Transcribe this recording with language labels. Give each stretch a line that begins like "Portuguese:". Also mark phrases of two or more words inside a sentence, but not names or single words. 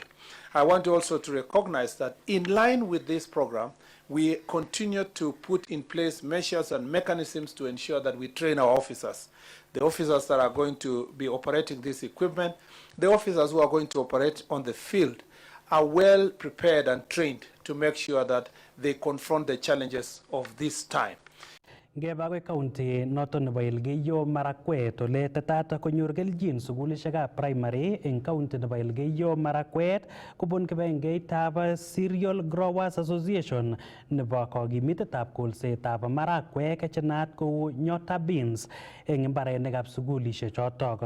English: I want also to recognize that in line with this program, we continue to put in place measures and mechanisms to ensure that we train our officers. The officers that are going to be operating this equipment, the officers who are going to operate on the field are well prepared and trained to make sure that they confront the challenges of this time.
Kalenjin: Ngeba county noton nebo Elgeyo Marakwet ole tetat konyor keljin sukulishekab primary eng county nebo Elgeyo Marakwet kobun kibagengeitab Cereal Growers Association nebo kokimitetab kolsetab marakwek chenaat kou Nyota Beans eng imbarenikab sukulishek chotok.